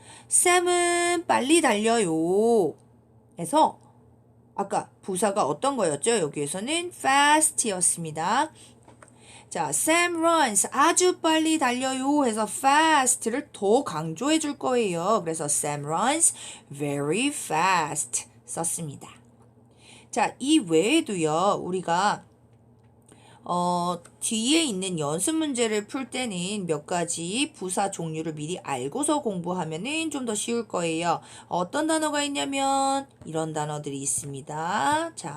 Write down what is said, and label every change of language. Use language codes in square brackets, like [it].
[ko] Sam은 빨리 달려요. 해서 아까 부사가 어떤 거였죠? 여기에서는 fast였습니다. 자, [en] Sam runs [ko] 아주 빨리 달려요 해서 fast를 더 강조해 줄 거예요. 그래서 [en] Sam runs very fast [ko] 썼습니다. 자, 이 외에도요. 우리가 뒤에 있는 연습 문제를 풀 때는 몇 가지 부사 종류를 미리 알고서 공부하면은 좀 더 쉬울 거예요. 어떤 단어가 있냐면 이런 단어들이 있습니다.